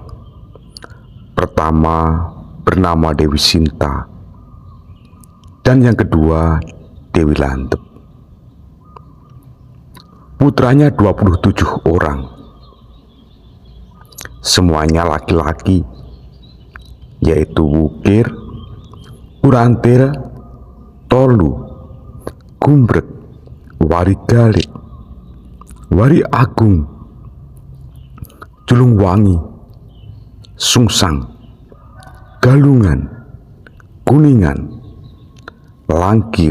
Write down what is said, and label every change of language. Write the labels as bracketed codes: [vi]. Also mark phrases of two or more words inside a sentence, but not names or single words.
[id] Pertama bernama Dewi Sinta, dan yang kedua Dewi Lantep. Putranya 27 orang. Semuanya laki-laki, yaitu Wukir, Urantir, Tolu, Gumbrek, Wari Galit, Wari Agung, Julungwangi, Sungsang, Galungan, Kuningan, Langkir,